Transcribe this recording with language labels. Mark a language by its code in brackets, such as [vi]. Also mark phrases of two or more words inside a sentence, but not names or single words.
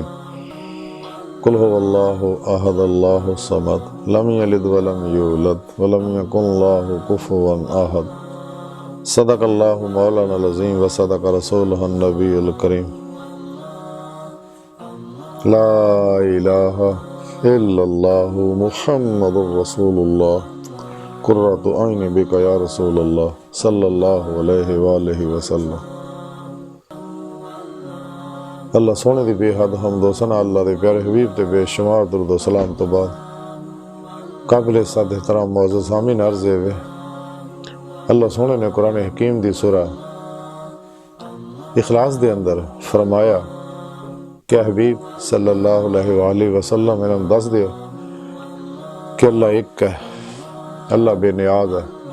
[ar] قل هو الله احد الله الصمد لم يلد ولم يولد ولم يكن له كفوا احد. صدق الله مولانا العظيم وصدق رسوله النبي الكريم. لا اله الا الله محمد رسول الله قرۃ عین بک یا رسول اللہ صلی اللہ علیہ وآلہ وسلم. [pa] اللہ سونے دی بے حد حمد و ثنا اللہ دے پیارے حبیب تے بے شمار درود و سلام تو بعد قابل صد احترام معزز سامعین عرض ہے اللہ سونے نے قرآن حکیم دی سورہ اخلاص دے اندر فرمایا کہ حبیب [ar] صلی اللہ علیہ وآلہ وسلم [pa] انہوں دس دیو کہ اللہ ایک ہے، اللہ بے نیاز ہے،